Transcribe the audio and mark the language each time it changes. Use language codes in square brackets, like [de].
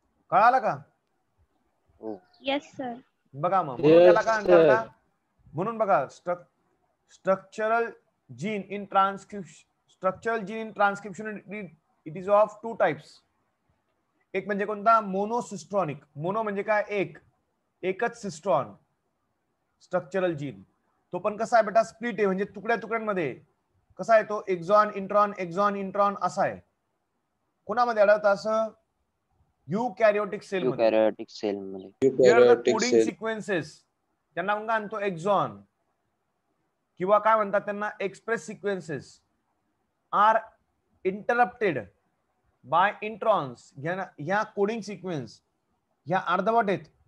[mr] कळालं का? हो. [en] Yes, sir. [mr] बघा मग, म्हणून त्याला काय म्हणतात? म्हणून बघा, [en] Structural gene in transcription it is of two types. [mr] एक म्हणजे कोणता? मोनोसिस्ट्रॉनिक. मोनो म्हणजे काय? एकच सिस्ट्रॉन स्ट्रक्चरल जीन. तो पण कसा आहे बेटा? स्प्लिट आहे, म्हणजे तुकड्या तुकड्यांमध्ये. कसा आहे तो? एक्झॉन इंट्रॉन, एक्झॉन इंट्रॉन असा आहे. कोणामध्ये आढळतं असं? युकॅरियोटिक सेल मध्ये. युकॅरियोटिक सेल मध्ये. कोडिंग सिक्वेन्सेस त्यांना मग आणतो एक्झॉन, किंवा काय म्हणतात त्यांना? [en] Express sequences are interrupted by introns. [mr] ह्या कोडिंग सिक्वेन्स ह्या अर्धवट आहेत.